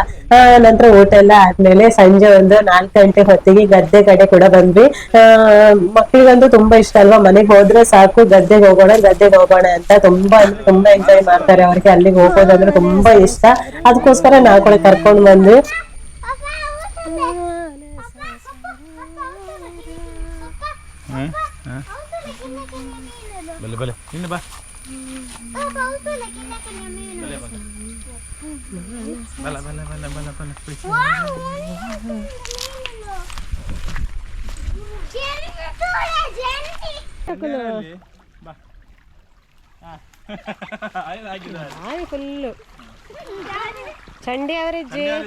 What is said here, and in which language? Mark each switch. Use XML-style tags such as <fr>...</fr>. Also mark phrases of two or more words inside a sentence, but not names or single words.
<kn>ನಂತರ ಊಟ ಎಲ್ಲ ಆದ್ಮೇಲೆ ಸಂಜೆ ಒಂದು 4 ಗಂಟೆ ಹೊತ್ತಿಗೆ ಗದ್ದೆ ಕಡೆ ಕೂಡ ಬಂದ್ವಿ. ಮಕ್ಳಿಗಂತೂ ತುಂಬಾ ಇಷ್ಟ ಅಲ್ವಾ, ಮನೆಗೆ ಹೋದ್ರೆ ಸಾಕು ಗದ್ದೆಗೆ ಹೋಗೋಣ ಅಂತ ತುಂಬಾ ಅಂದ್ರೆ ತುಂಬಾ ಎಂಜಾಯ್ ಮಾಡ್ತಾರೆ. ಅವ್ರಿಗೆ ಅಲ್ಲಿಗೆ ಹೋಗೋದಂದ್ರೆ ತುಂಬಾ ಇಷ್ಟ, ಅದಕ್ಕೋಸ್ಕರ ನಾವು ಕೂಡ ಕರ್ಕೊಂಡ್ ಬಂದ್ವಿ. ಬಲೆ ಬಲೆ ನಿನ್ನ ಬಾ ಬಲ ಬಲ ಬಲ ಬಲ ಬಲ</kn> <tcy>ಫುಲ್ಲು ಚಂಡಿ ಅವರಜ್ಜಿ</tcy>